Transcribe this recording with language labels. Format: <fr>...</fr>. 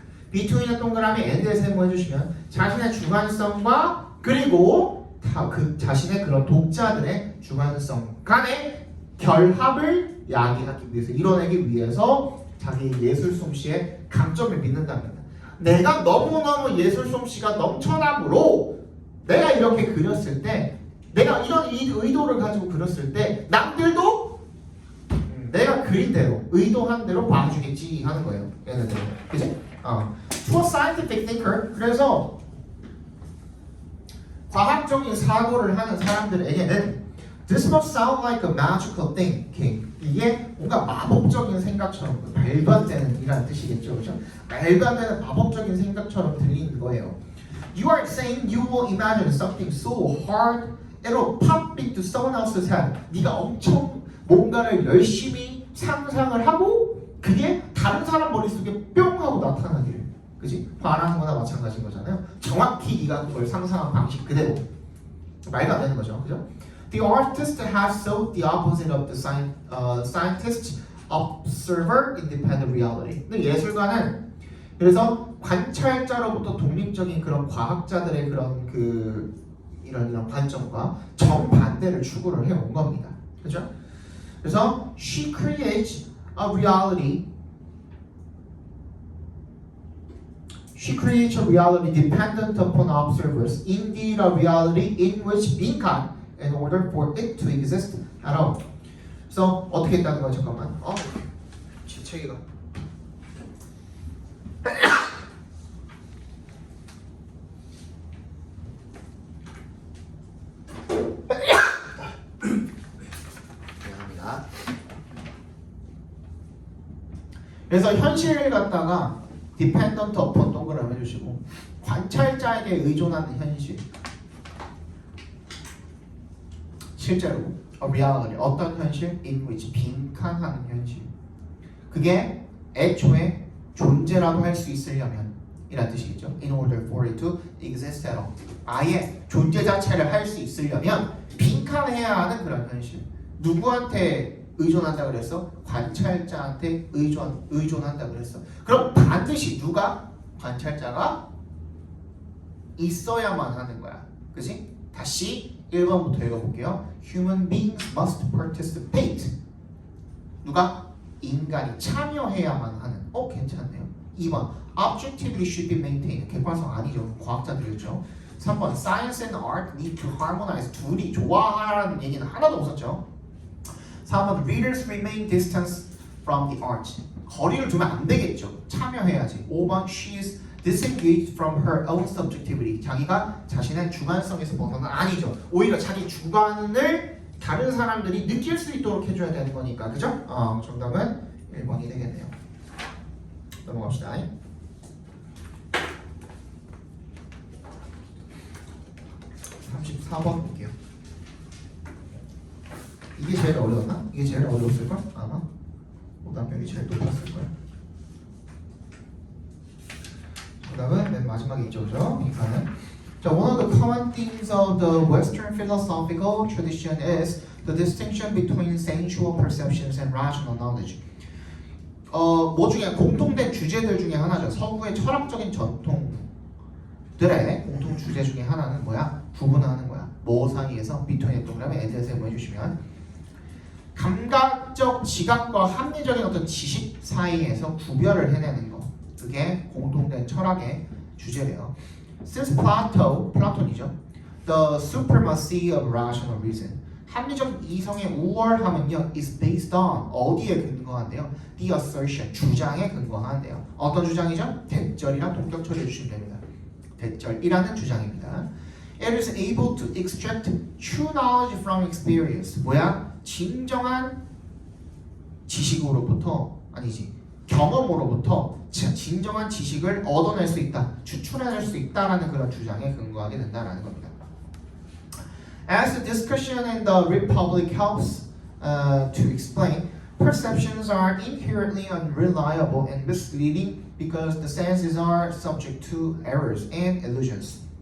<ko>between의 동그라미 and에 세모해주시면 자신의 주관성과 그리고 그 자신의 그런 독자들의 주관성 간의 결합을 야기하기 위해서, 이뤄내기 위해서 자기 예술 솜씨의 강점을 믿는답니다. 내가 너무너무 예술 솜씨가 넘쳐나므로 내가 이렇게 그렸을 때, 내가 이런 의도를 가지고 그렸을 때 남들도 내가 그린 대로, 의도한 대로 봐주겠지 하는 거예요. 얘네들. 그치?</ko> <en>To a scientific thinker.</en> <ko>그래서 과학적인 사고를 하는 사람들에게는</ko> <en>This must sound like a magical thinking.</en> <ko>이게 뭔가 마법적인 생각처럼, 말도 안 되는 이라는 뜻이겠죠, 그렇죠? 말도 안 되는 마법적인 생각처럼 들리는 거예요.</ko> <en>You are saying you will imagine something so hard, it'll pop into someone else's head.</en> <ko>네가 엄청 뭔가를 열심히 상상을 하고 그게 다른 사람 머릿속에 뿅 하고 나타나기를, 그지? 말하는 거나 마찬가지인 거잖아요. 정확히 네가 그걸 상상한 방식 그대로. 말도 안 되는 거죠, 그죠?</ko> <en>The artist has sought the opposite of the scientist observer independent reality.</en> <ko>근데 예술가는 그래서 관찰자로부터 독립적인 그런 과학자들의 그런 이런 관점과 정반대를 추구를 해온 겁니다. 그죠? 그래서</ko> <en>she creates a reality. She creates a reality dependent upon observers. Indeed, a reality in which 빈칸 in order for it to exist at all.</en> <ko>그래서 어떻게 했다는 거야? 잠깐만. 지체기가. 미안합니다. 그래서 현실을 갖다가 dependent upon 동그라미 해주시고 관찰자에게 의존하는 현실. 실제로</ko> <en>a reality,</en> <ko>어떤 현실?</ko> <en>in which</en> <ko>빈칸하는 현실. 그게 애초에 존재라도 할 수 있으려면 이란 뜻이겠죠.</ko> <en>In order for it to exist at all.</en> <ko>아예 존재 자체를 할 수 있으려면 빈칸해야 하는 그런 현실. 누구한테 의존한다 그랬어? 관찰자한테 의존한다 그랬어. 그럼 반드시 누가? 관찰자가 있어야만 하는 거야. 그치? 다시 1번부터 읽어볼게요.</ko> <en>Human beings must participate</en> <ko>누가? 인간이 참여해야만 하는. 괜찮네요. 2번</ko> <en>objectivity should be maintained.</en> <ko>객관성 아니죠. 과학자들이었죠.</ko> <en>3번 science and art need to harmonize.</en> <ko>둘이 조화하라는 얘기는 하나도 없었죠.</ko> <en>4번 readers remain distance from the art.</en> <ko>거리를 두면 안 되겠죠. 참여해야지.</ko> <en>5번 she is disengaged from her own subjectivity.</en> <ko>자기가 자신의 주관성에서 벗어난 아니죠. 오히려 자기 주관을 다른 사람들이 느낄 수 있도록 해줘야 되는 거니까. 그죠? 정답은 1번이 되겠네요. 넘어갑시다. 34번 볼게요. 이게 제일 어려웠나? 이게 제일 어려웠을걸? 아마 오답률이 제일 높았을걸. 정답은 맨 마지막에 있죠, 그죠? 빈칸은. 자,</ko> <en>one of the common themes of the Western philosophical tradition is the distinction between sensual perceptions and rational knowledge.</en> <ko>뭐 중에 공통된 주제들 중에 하나죠. 서구의 철학적인 전통들의 공통 주제 중에 하나는 뭐야? 구분하는 거야. 뭐 사이에서 between 동그라미 엔드에서 해주시면 감각적 지각과 합리적인 어떤 지식 사이에서 구별을 해내는 거. 그게 공통된 철학의 주제래요. Since 플라톤이죠.</ko> <en>The supremacy of rational reason.</en> <ko>합리적 이성의 우월함은요</ko> <en>is based on</en> <ko>어디에 근거한대요?</ko> <en>The assertion,</en> <ko>주장에 근거한대요. 어떤 주장이죠? 대절이랑 동격 처리해 주시면 됩니다. 대절이라는 주장입니다.</ko> <en>It is able to extract true knowledge from experience.</en> <ko>뭐야? 진정한 지식으로부터 아니지 경험으로부터 진정한 지식을 얻어낼 수 있다, 추출해낼 수 있다라는 그런 주장에 근거하게 된다라는 겁니다.</ko> <en>As the discussion in the Republic helps to explain, perceptions are inherently unreliable and misleading because the senses are subject to errors and illusions.</en>